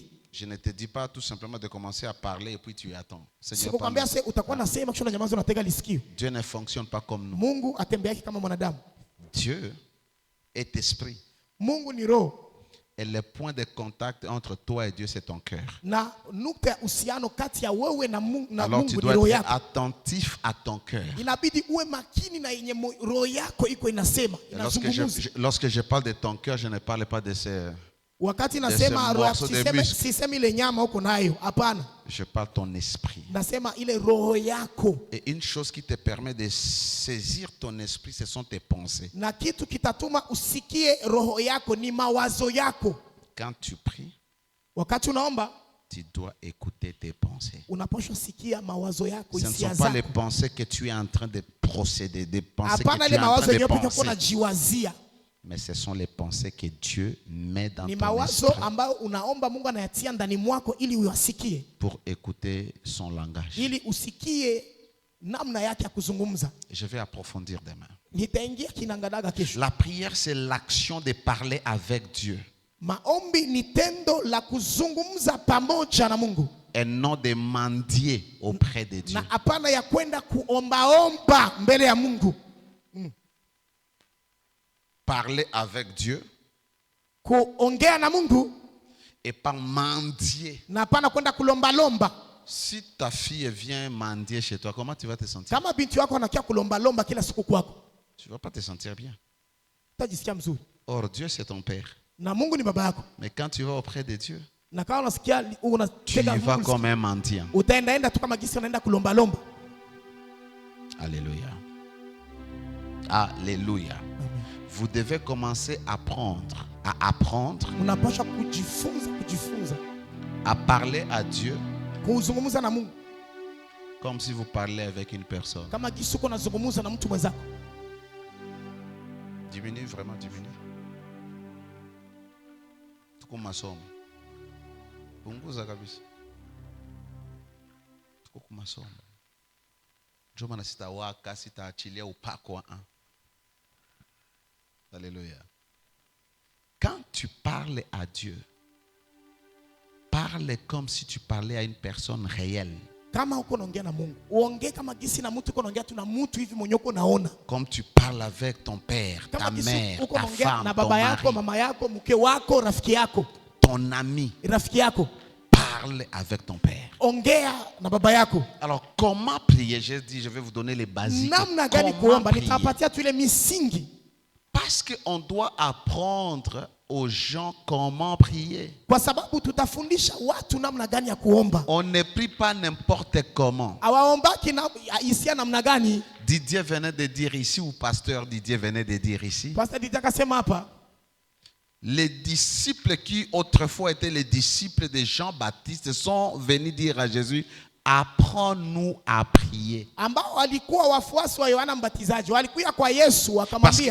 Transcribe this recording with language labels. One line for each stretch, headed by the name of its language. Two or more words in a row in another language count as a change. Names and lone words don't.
French: Je ne te dis pas tout simplement de commencer à parler et puis tu attends. Seigneur,
Swahili: Sikukwambia
French: parle.
Swahili: utakuwa nasema kisha unanyamaza unatega lisikio.
French: Dieu ne fonctionne pas comme nous.
Swahili: Mungu atembeaki kama mwanadamu.
French: Dieu est esprit.
Swahili: Mungu ni roho.
French: Et le point de contact entre toi et Dieu, c'est ton cœur.
Swahili: Na nukta ya uhusiano kati ya wewe na Mungu
French: Alors tu
Swahili: ni
French: dois
Swahili: roho
French: être
Swahili: yako.
French: attentif à ton cœur.
Swahili: Inabidi uwe makini na yenye roho yako iko inasema,
French: Et lorsque je parle de ton cœur, je ne parle pas de ces...
Swahili: Wakati nasema roho yako,
French: morceau de muscle.
Swahili: sisemi ile nyama uko nayo, hapana.
French: Je parle ton esprit.
Swahili: Nasema ile roho yako.
French: Et une chose qui te permet de saisir ton esprit, ce sont tes pensées.
Swahili: Na kitu kitatuma usikie roho yako ni mawazo yako.
French: Quand tu pries,
Swahili: Wakati unaomba,
French: tu dois écouter tes pensées.
Swahili: unapaswa sikia mawazo yako,
French: Ce ne
Swahili: hisia
French: sont pas les
Swahili: zako.
French: pensées que tu es en train de procéder, des pensées
Swahili: Hapana
French: que tu
Swahili: ile
French: es en
Swahili: mawazo
French: train de
Swahili: yenyewe
French: penser.
Swahili: unajiwazia.
French: Mais ce sont les pensées que Dieu met dans
Swahili: Ni
French: ton
Swahili: mawazo
French: esprit
Swahili: ambayo unaomba Mungu anayatia ndani mwako ili uyasikie,
French: pour écouter son langage.
Swahili: ili usikie namna yake ya kuzungumza.
French: Je vais approfondir demain.
Swahili: Nitaingia kinangadaga kesho.
French: La prière, c'est l'action de parler avec Dieu
Swahili: Maombi ni tendo la kuzungumza pamoja na Mungu,
French: et non de mendier auprès de Dieu.
Swahili: na hapana ya kwenda kuombaomba mbele ya Mungu.
French: Parler avec Dieu
Swahili: Kuongea na Mungu
French: et pas mendier.
Swahili: na hapana kwenda kulombalomba.
French: Si ta fille vient mendier chez toi, comment tu vas te sentir?
Swahili: Kama binti wako anakia kulombalomba kila siku kwako,
French: Tu ne vas pas te sentir bien.
Swahili: utajisikia mzuri.
French: Or, Dieu, c'est ton Père.
Swahili: Na Mungu ni baba yako.
French: Mais quand tu vas auprès de Dieu,
Swahili: Na kama unasikia
French: tu y
Swahili: unatega
French: vas
Swahili: Mungu,
French: comme un mendiant.
Swahili: utaenda tu kama gisi unaenda kulombalomba.
French: Alléluia. Alléluia. Vous devez commencer à apprendre
Swahili: Unapaswa kujifunza
French: à parler à Dieu
Swahili: kuzungumza na Mungu
French: comme si vous parlez avec une personne.
Swahili: kama jinsi uko nazungumza na mtu mwenzako.
French: Diminue, vraiment diminue.
Swahili: Tuko masomo. Punguza kabisa. Tuko masomo. Njoo maana sitawaka, sitaachilia upako wa un.
French: Alléluia. Quand tu parles à Dieu, parle comme si tu parlais à une personne réelle.
Swahili: Kama uko naongea na Mungu, uongee kama jinsi na mtu uko naongea tu na mtu hivi mwenye uko naona.
French: Comme tu parles avec ton père, ta
Swahili: Kama jinsi
French: mère,
Swahili: uko
French: ta
Swahili: naongea
French: femme,
Swahili: na
French: ton
Swahili: baba yako,
French: mari,
Swahili: mama yako, mke wako, rafiki yako,
French: ton ami.
Swahili: rafiki yako.
French: Parle avec ton père.
Swahili: Ongea na baba yako.
French: Alors, comment prier? J'ai dit, je vais vous donner les basiques.
Swahili: Namna gani
French: Comment
Swahili: kuomba?
French: prier?
Swahili: Nitawapatia tu ile misingi.
French: Parce qu'on doit apprendre aux gens comment prier.
Swahili: Kwa sababu tutafundisha watu namna gani ya kuomba.
French: On ne prie pas n'importe comment.
Swahili: Hawaombaki na hisia namna gani?
French: Didier venait de dire ici, ou pasteur Didier venait de dire ici,
Swahili: Pastor Didier akasema hapa,
French: les disciples qui autrefois étaient les disciples de Jean-Baptiste sont venus dire à Jésus, apprends-nous à prier.
Swahili: ambao walikuwa wafuasi wa Yohana Mbatizaji walikuja kwa Yesu wakamwambia,